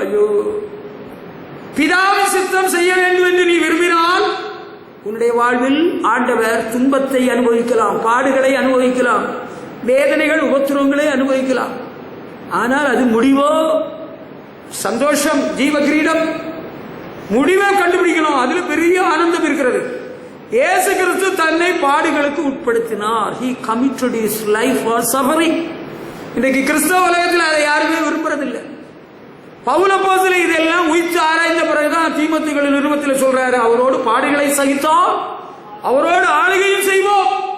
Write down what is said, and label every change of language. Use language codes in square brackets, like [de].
[ta] ஐயோ, பிதாவின் சித்தம் செய்ய வேண்டும் என்று நீ விரும்பினால் உன்னுடைய வாழ்வில் ஆண்டவர் துன்பத்தை அனுபவிக்கலாம், பாடுகளை அனுபவிக்கலாம், வேதனைகள், உபத்திரவங்களை அனுபவிக்கலாம். ஆனால் அது முடிவோ சந்தோஷம், ஜீவ கிரீடம், முடிவை கண்டுபிடிக்கணும். அதுல பெரிய ஆனந்தம் இருக்கிறது. இயேசு கிறிஸ்து தன்னை பாடுகளுக்கு உட்படுத்தினார். [en] He committed his life for suffering. [ta] இன்றைக்கு கிறிஸ்தவ உலகத்தில் அதை யாருமே விரும்புறதில்லை. பவுல் அப்போஸ்தலன் இதெல்லாம் உயிர்த்து ஆராய்ந்த பிறகுதான் தீமோத்தேயுவின் நிருபத்தில் சொல்றாரு, அவரோடு பாடுகளை சகித்தோம், அவரோடு ஆளுகையும் செய்வோம்.